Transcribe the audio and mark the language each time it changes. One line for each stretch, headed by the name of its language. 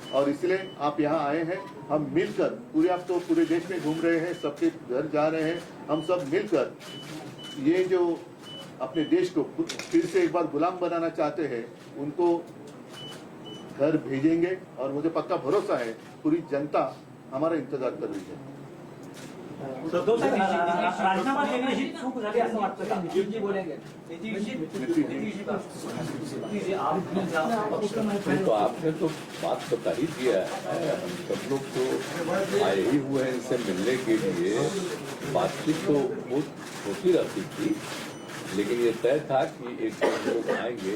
Hindi: और इसलिए आप यहाँ आए हैं, हम मिलकर पूरे, आप तो पूरे देश में घूम रहे हैं, सबके घर जा रहे हैं, हम सब मिलकर ये जो अपने देश को फिर से एक बार गुलाम बनाना चाहते हैं उनको घर भेजेंगे. और मुझे पक्का भरोसा है पूरी जनता हमारा इंतजार कर रही है.
Marathi: राजीनामा देण्याची चूक झाली असं वाटतं का?
Hindi: जी बोलेंगे तो आपने तो बात बता ही दिया है. हम सब लोग तो आए ही हुए हैं इनसे मिलने के लिए. बातचीत तो बहुत होती रहती थी, लेकिन ये तय था कि एक लोग आएंगे.